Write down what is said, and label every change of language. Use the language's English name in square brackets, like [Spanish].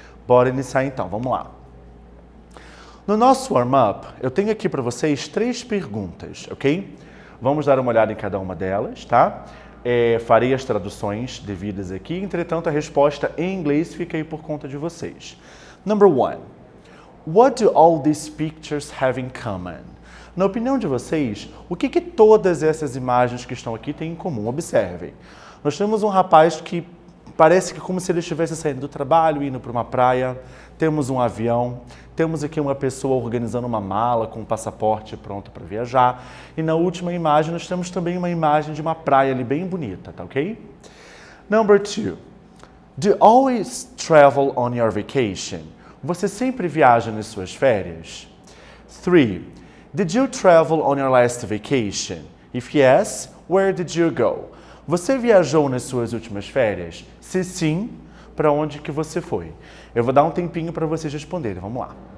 [Portuguese] Bora iniciar então, vamos lá. No nosso warm-up, eu tenho aqui para vocês 3 perguntas, ok? Vamos dar uma olhada em cada uma delas, tá? Farei as traduções devidas aqui, entretanto a resposta em inglês fica aí por conta de vocês. [English] Number 1. What do all these pictures have in common? [Portuguese] Na opinião de vocês, o que todas essas imagens que estão aqui têm em comum? Observem. Nós temos um rapaz que parece que como se ele estivesse saindo do trabalho, indo para uma praia. Temos um avião, temos aqui uma pessoa organizando uma mala com um passaporte pronto para viajar. E na última imagem nós temos também uma imagem de uma praia ali bem bonita, tá ok? [English] Number 2. Do you always travel on your vacation? [Portuguese] Você sempre viaja nas suas férias? 3. [English] Did you travel on your last vacation? If yes, where did you go? [Portuguese] Você viajou nas suas últimas férias? Se sim, para onde que você foi? Eu vou dar um tempinho para vocês responderem. Vamos lá.